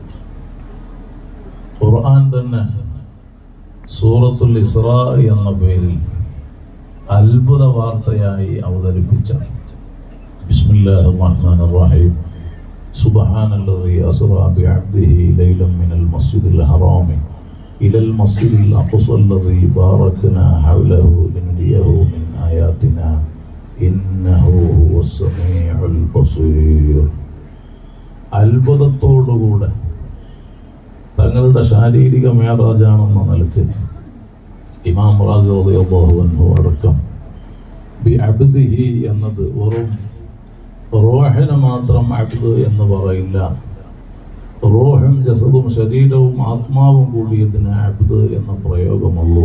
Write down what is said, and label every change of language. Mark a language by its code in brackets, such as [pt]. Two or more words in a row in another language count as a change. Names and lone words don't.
[ml] ഖുർആൻ തന്നെ സൂറത്തുൽ ഇസ്റാ എന്ന പേരിൽ അത്ഭുത വാർത്തയായി അവതരിപ്പിച്ച [ar] بسم الله الرحمن الرحيم سبحان الذي أسرى بعبده ليلا من المسجد الحرام إلى المسجد الأقصى الذي باركنا حوله لنريه من آياتنا إنه هو السميع البصير. [ml] അത്ഭുതത്തോടുകൂടെ തങ്ങളുടെ ശാരീരിക മേറാജാണെന്ന നിലയ്ക്ക് ഇമാം റാസി [ar] رضي الله عنه [ml] അടക്കം [ar] بعبده [ml] എന്നത് വെറും റൂഹിന് മാത്രം അബ്ദ് എന്ന് പറയില്ല, റൂഹും ജസദും ശരീരവും ആത്മാവും കൂടിയതിന് അബ്ദ് എന്ന പ്രയോഗമുള്ളൂ.